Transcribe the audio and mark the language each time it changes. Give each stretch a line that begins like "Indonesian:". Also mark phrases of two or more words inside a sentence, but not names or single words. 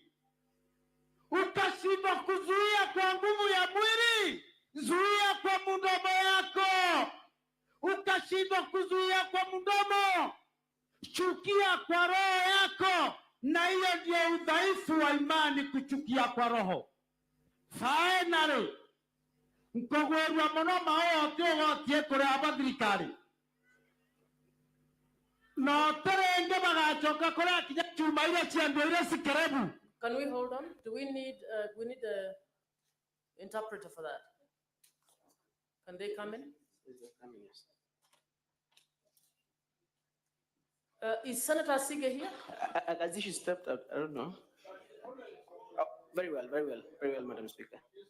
Swahili: Ukashindwa kuzuia kwa nguvu ya mwili, zuia kwa mdomo yako. Ukashindwa kuzuia kwa mdomo, chukia kwa roho yako, na hiyo ndio udhaifu wa imani, kuchukia kwa roho. Finally,
Meru: mkogwerwa muno maote wotie kuri abathirikari no terenge bagachoka kuri akinya chuma ile ciando ile sikerebu.
English: Can we hold on? Do we need a interpreter for that? Can they come in? Is Senator Sige here? As she stepped out, I don't know. Oh, very well, Madam Speaker.